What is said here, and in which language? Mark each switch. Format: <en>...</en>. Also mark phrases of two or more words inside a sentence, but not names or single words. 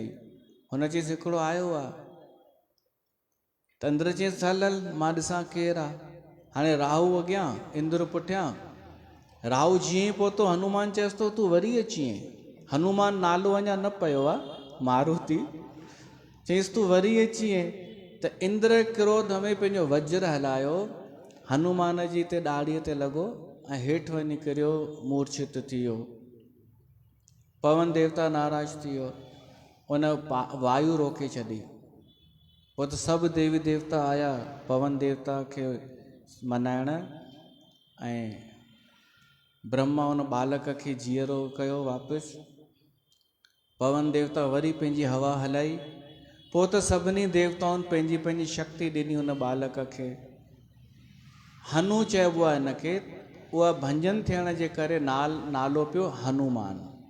<sd>हुन चईसि हिकिड़ो आयो आहे। त इंद्र चईसि हल हल मां ॾिसां केरु आहे। हाणे राहु अॻियां इंद्र पुठियां। राहु जीअं ई पहुतो हनुमान चएसि थो तूं वरी अची आहीं। हनुमान नालो अञा न पियो आहे मारुति, चईसि तूं वरी अची आहीं। त इंद्र क्रोध में पंहिंजो वज्र हलायो, हनुमान जी ते ॾाड़ीअ ते लॻो ऐं हेठि वञी किरियो, मूर्छित थी वियो। पवन देवता नाराज़ थी वियो, उन वायु रोके छॾी। पोइ त सभु देवी देवता आया पवन देवता खे मनाइण, ऐं ब्रह्मा उन बालक खे जीअरो कयो वापसि। पवन देवता वरी पंहिंजी हवा हलाई। पोइ त सभिनी देवताउनि पंहिंजी पंहिंजी शक्ति ॾिनी उन बालक खे। हनु चइबो आहे हिनखे, उहा भंजन थियण जे करे नालो पियो हनुमान।</sd>